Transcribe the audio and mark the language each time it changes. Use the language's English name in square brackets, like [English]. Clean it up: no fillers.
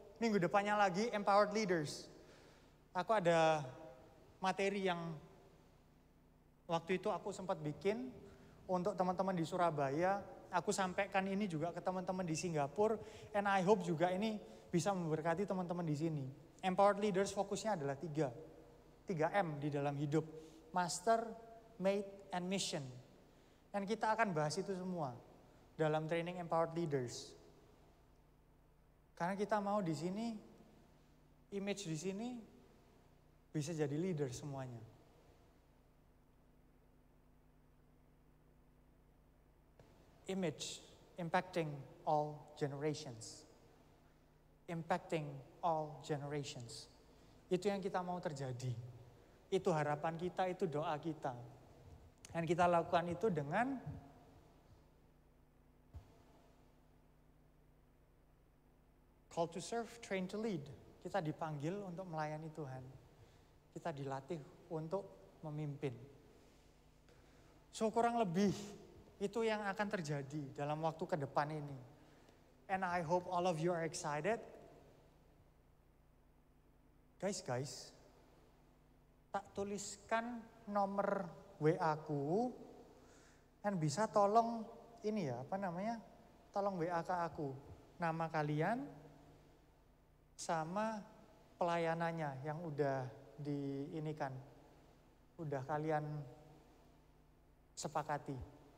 [Indonesian] Minggu depannya lagi Empowered Leaders. Aku ada materi yang waktu itu aku sempat bikin untuk teman-teman di Surabaya. Aku sampaikan ini juga ke teman-teman di Singapura, [English] and I hope [Indonesian] juga ini bisa memberkati teman-teman di sini. Empowered Leaders fokusnya adalah 3M di dalam hidup. [English] Master, Mate, and Mission. [Indonesian] Dan kita akan bahas itu semua dalam training Empowered Leaders. Karena kita mau di sini, image di sini bisa jadi leader semuanya. [English] Image, impacting all generations. Impacting all generations. [Indonesian] Itu yang kita mau terjadi. Itu harapan kita, itu doa kita. Dan kita lakukan itu dengan [English] call to serve, train to lead. [Indonesian] Kita dipanggil untuk melayani Tuhan. Kita dilatih untuk memimpin. So kurang lebih itu yang akan terjadi dalam waktu ke depan ini. [English] And I hope all of you are excited. [Indonesian] Guys, tak tuliskan nomor WA ku, dan bisa tolong ini ya, tolong WA ke aku. Nama kalian sama pelayanannya yang udah diinikan, udah kalian sepakati.